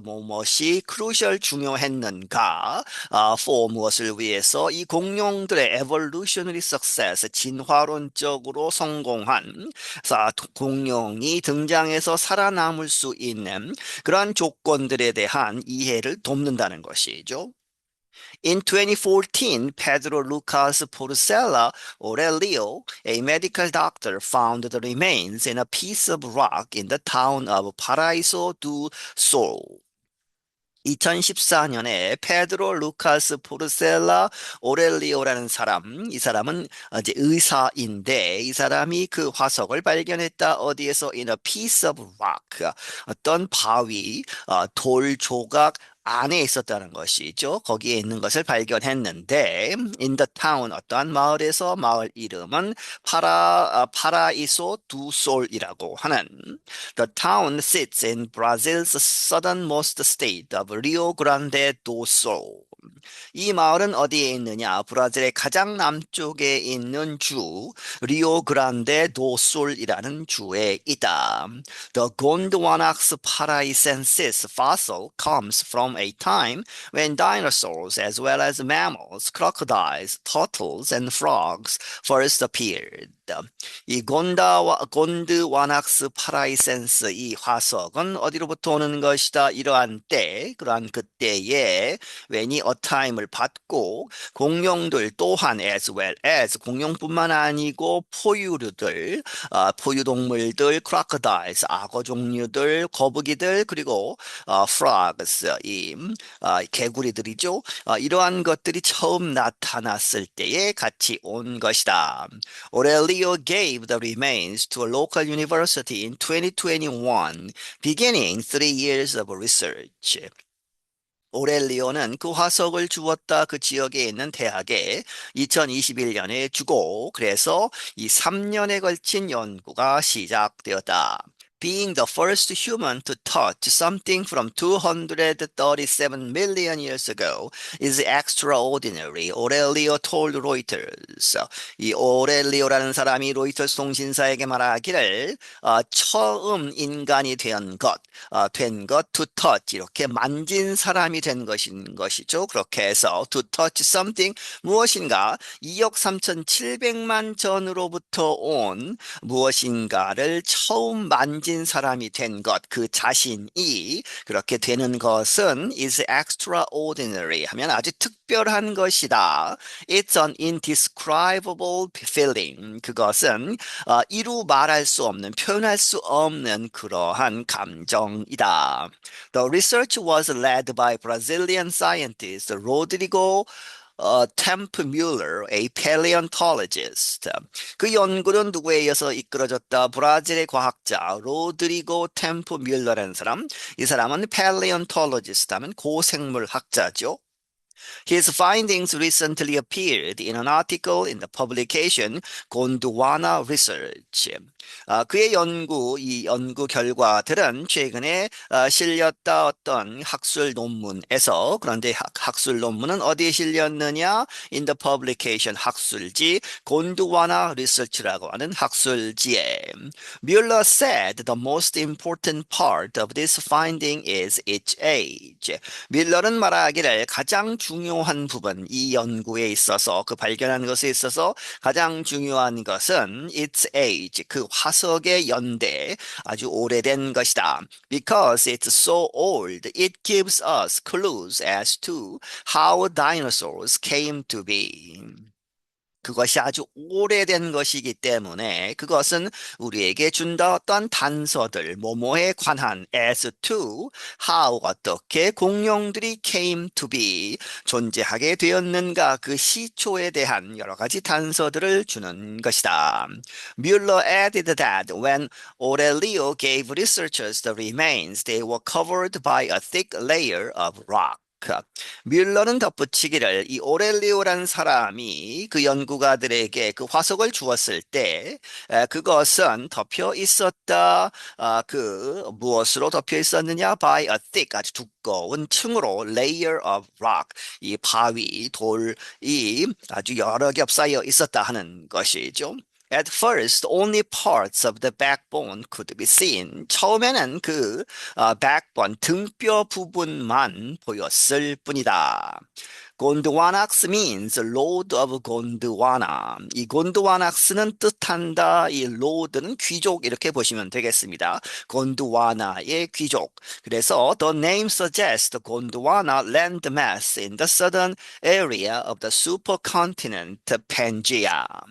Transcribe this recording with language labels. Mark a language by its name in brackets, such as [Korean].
[Korean] 무엇이 crucial 중요했는가? for 무엇을 위해서 이 공룡들의 [English] evolutionary success [Korean] 진화론적으로 성공한 공룡이 등장해서 살아남을 수 있는 그러한 조건들에 대한 이해를 돕는다는 것이죠. [English] In 2014, Pedro Lucas Porcela Aurelio, a medical doctor, found the remains in a piece of rock in the town of Paraíso do Sol. [Korean] 2014년에 페드로 루카스 포르셀라 오렐리오라는 사람, 이 사람은 이제 의사인데 이 사람이 그 화석을 발견했다. 어디에서? [English] In a piece of rock. [Korean] 어떤 바위, 돌 조각 안에 있었다는 것이죠. 거기에 있는 것을 발견했는데 [English] in the town [Korean] 어떠한 마을에서 마을 이름은 파라이소 두 솔이라고 하는 [English] The town sits in Brazil's southernmost state of Rio Grande do Sul. [Korean] 이 마을은 어디에 있느냐? 브라질의 가장 남쪽에 있는 주 리오 그란데 도 솔이라는 주에 있다. [English] The Gondwanax paraisensis fossil comes from a time when dinosaurs as well as mammals, crocodiles, turtles, and frogs first appeared. [Korean] 이 곤드와낙스 파라이센스 이 화석은 어디로부터 오는 것이다. 이러한 때, 그러한 그때에 when이 a time을 받고 공룡들 또한 [English] as well as [Korean] 공룡뿐만 아니고 포유류들, 포유동물들, crocodiles, 악어 종류들, 거북이들 그리고 frogs, 개구리들이죠. 이러한 것들이 처음 나타났을 때에 같이 온 것이다. [English] Aurelio gave the remains to a local university in 2021, beginning 3 years of research. [Korean] 오렐리오는 그 화석을 주었다 그 지역에 있는 대학에 2021년에 주고 그래서 이 3년에 걸친 연구가 시작되었다. [English] Being the first human to touch something from 237 million years ago is extraordinary, Aurelio told Reuters. [Korean] 이 오렐리오라는 사람이 로이터스 통신사에게 말하기를 처음 인간이 된 것, [English] to touch, [Korean] 이렇게 만진 사람이 된 것이죠. 그렇게 해서 [English] to touch something, [Korean] 무엇인가 2억 3,700만 전으로부터 온 무엇인가를 처음 만진 사람이 된 것, 그 자신이 그렇게 되는 것은 [English] is extraordinary [Korean] 하면 아주 특별한 것이다. [English] It's an indescribable feeling. [Korean] 그것은 이루 말할 수 없는, 표현할 수 없는 그러한 감정이다. [English] The research was led by Brazilian scientist Rodrigo Temp Muller, a paleontologist. [Korean] 그 연구는 누구에 의해서 이끌어졌다? 브라질의 과학자 로드리고 템프 뮬러라는 사람. 이 사람은 paleontologist 하면 고생물학자죠. [English] His findings recently appeared in an article in the publication Gondwana Research. [Korean] 그의 이 연구 결과들은 최근에 실렸다 어떤 학술 논문에서 그런데 학술 논문은 어디에 실렸느냐? [English] In the publication [Korean] 학술지 곤두와나 리서치라고 하는 학술지에 [English] Mueller said the most important part of this finding is its age. [Korean] 밀러는 말하기를 가장 중요한 부분, 이 연구에 있어서 그 발견한 것에 있어서 가장 중요한 것은 [English] its age, [Korean] 그 화석의 연대, 아주 오래된 것이다. [English] Because it's so old, it gives us clues as to how dinosaurs came to be. [Korean] 그것이 아주 오래된 것이기 때문에 그것은 우리에게 준다 어떤 단서들, 뭐뭐에 관한 [English] as to, [Korean] how, 어떻게 공룡들이 [English] came to be, [Korean] 존재하게 되었는가, 그 시초에 대한 여러 가지 단서들을 주는 것이다. [English] Mueller added that when Aurelio gave researchers the remains, they were covered by a thick layer of rock. [Korean] 뮬러는 덧붙이기를 이 오렐리오란 사람이 그 연구가들에게 그 화석을 주었을 때 그것은 덮여 있었다. 그 무엇으로 덮여 있었느냐? [English] By a thick, [Korean] 아주 두꺼운 층으로 [English] layer of rock, [Korean] 이 바위, 돌이 아주 여러 겹 쌓여 있었다 하는 것이죠. [English] At first, only parts of the backbone could be seen. [Korean] 처음에는 그 backbone, 등뼈 부분만 보였을 뿐이다. [English] 곤드와낙스 means lord of Gondwana. [Korean] 이 곤드와낙스는 뜻한다. 이 lord는 귀족 이렇게 보시면 되겠습니다. 곤드와나의 귀족. 그래서 [English] the name suggests Gondwana landmass in the southern area of the supercontinent Pangaea.